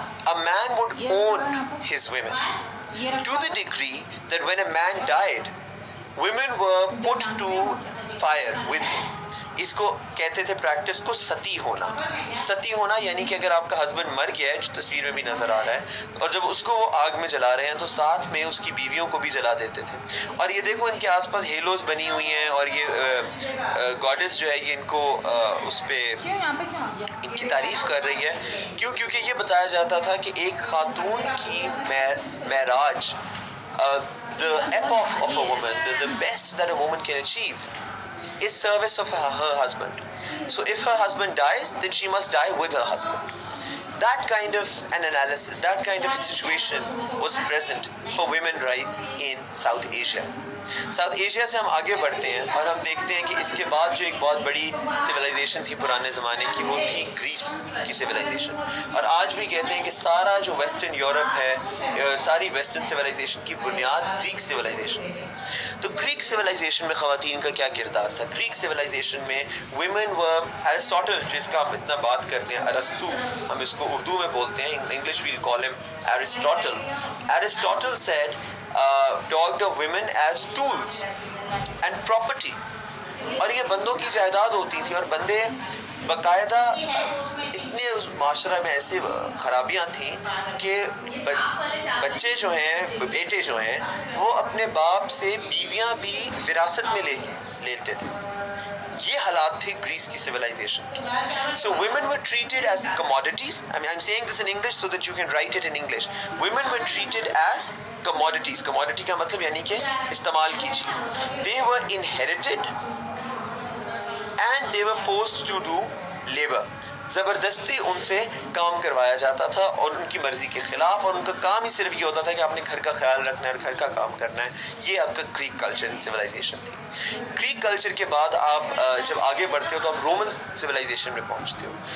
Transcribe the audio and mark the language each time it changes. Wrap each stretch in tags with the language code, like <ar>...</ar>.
<en>A man would own his women to the degree that when a man died, women were put to fire with him.</en> <ur>اس کو کہتے تھے practice کو ستی ہونا. ستی ہونا یعنی کہ اگر آپ کا ہسبینڈ مر گیا ہے، جو تصویر میں بھی نظر آ رہا ہے، اور جب اس کو وہ آگ میں جلا رہے ہیں تو ساتھ میں اس کی بیویوں کو بھی جلا دیتے تھے. اور یہ دیکھو ان کے آس پاس ہیلوز بنی ہوئی ہیں، اور یہ گاڈس جو ہے یہ ان کو اس پہ ان کی تعریف کر رہی ہے. کیونکہ یہ بتایا جاتا تھا کہ ایک خاتون کی معراج،</ur> <en>the epoch of a woman, the best that a woman can achieve is service of her husband. So if her husband dies, then she must die with her husband. That kind of an analysis, that kind of a situation was present for women's rights in South Asia.</en> <ur>South Asia سے ہم آگے بڑھتے ہیں اور ہم دیکھتے ہیں کہ اس کے بعد جو ایک بہت بڑی سویلائزیشن تھی پرانے زمانے کی، وہ تھی گریس کی سویلائزیشن. اور آج بھی کہتے ہیں کہ سارا جو ویسٹرن یورپ ہے، ساری ویسٹرن سویلائزیشن کی بنیاد گریک سویلائزیشن ہے. تو گریک سویلائزیشن میں خواتین کا کیا کردار تھا؟ گریک سویلائزیشن میں</ur> <en>women were</en> <ur>ایرسٹوٹل، جس کا ہم اتنا بات کرتے ہیں، ارسطو، ہم اس کو اردو میں بولتے ہیں، انگلش ویل کال ہم Aristotle.</ur> <en>Aristotle said talked of women as tools and property.</en> <ur>اور یہ بندوں کی جائیداد ہوتی تھی، اور بندے باقاعدہ اتنے اس معاشرہ میں ایسے خرابیاں تھیں کہ بچے جو ہیں، بیٹے جو ہیں، وہ اپنے باپ سے بیویاں بھی وراثت میں لیتے تھے. یہ حالات تھے گریس کی سویلائزیشن کی.</ur> <en>So women were treated as commodities. I mean, I'm saying this in English so that you can write it in English. Women were treated as commodities.</en> <ur>Commodity کا مطلب یعنی کہ استعمال کی چیز.</ur> <en>They were inherited and they were forced to do labor.</en> <ur>زبردستی ان سے کام کروایا جاتا تھا اور ان کی مرضی کے خلاف، اور ان کا کام ہی صرف یہ ہوتا تھا کہ آپ نے گھر کا خیال رکھنا ہے اور گھر کا کام کرنا ہے. یہ آپ کا گریک کلچر سویلائزیشن تھی. گریک کلچر کے بعد آپ جب آگے بڑھتے ہو تو آپ رومن سویلائزیشن میں پہنچتے ہو.</ur>